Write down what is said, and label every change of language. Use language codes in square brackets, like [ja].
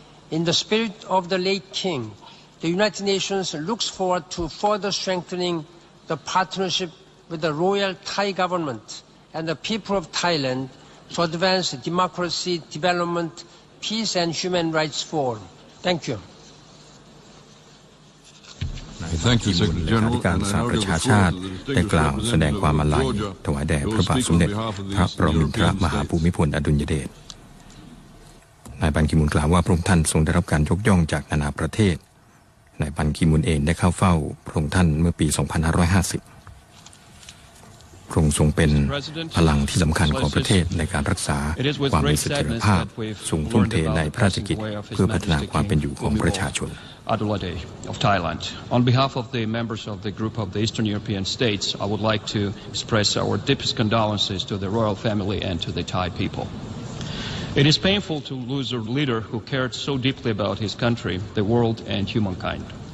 [en] In the spirit of the late king, the United Nations looks forward to further strengthening the partnership with the Royal Thai government and the people of Thailand to advance democracy, development, peace and human rights for all. Thank you. [th] นายเลขาธิการสหประชาชาติได้กล่าวแสดงความอาลัยถวายแด่พระบาทสมเด็จพระปรมินทรมหาภูมิพลอดุลยเดชนายบันคีมุนกล่าวว่าพระองค์ท่านทรงได้รับการยกย่องจากนานาประเทศนายบันคีมุนเองได้เข้าเฝ้าพระองค์ท่านเมื่อปี 2550 พระองค์ทรงเป็นพลังที่สำคัญของประเทศในการรักษาความมีเสถียรภาพทรงทุ่มเทในพระราชกิจเพื่อพัฒนาความเป็นอยู่ของประชาชน [en] Adulade of Thailand. On behalf of the members of the group of the Eastern European states, I would like to express our deepest condolences to the royal family and to the Thai people. It is painful to lose a leader who cared so deeply about his country, the world, and humankind.